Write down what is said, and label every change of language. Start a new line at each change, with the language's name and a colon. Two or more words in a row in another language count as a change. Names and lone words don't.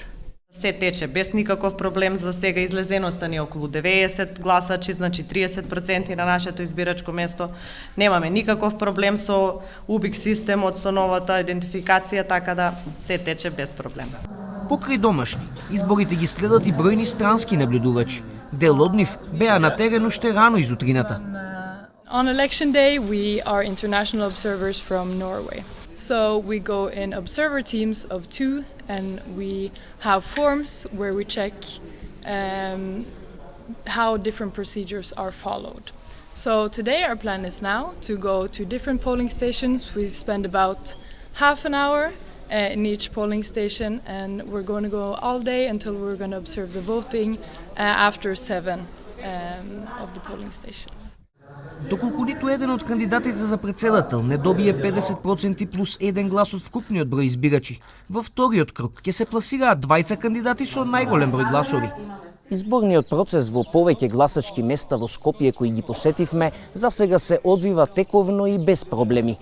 Macedonian: Се тече без никаков проблем. За сега излезеноста ни е околу 90 гласачи, значи 30% на нашето избирачко место. Немаме никаков проблем со УБИК системот, со новата идентификација, така да се тече без проблем. Покрај домашни, изборите ги следат и бројни странски наблюдувачи. Дел од нив беа на терен уште рано изутрината.
English: On election day, we are international observers from Norway. So we go in observer teams of 2 and we have forms where we check how different procedures are followed. So today our plan is now to go to different polling stations. We spend about half an hour in each polling station, and we're going to go all day until we're going to observe the voting after 7 of the polling stations.
Macedonian: Доколку ниту еден од кандидатите за претседател не добие 50% плюс 1 глас од вкупниот број избирачи, во вториот круг ќе се пласираат двајца кандидати со најголем број гласови. Изборниот процес во повеќе гласачки места во Скопје кои ги посетивме за сега се одвива тековно и без проблеми.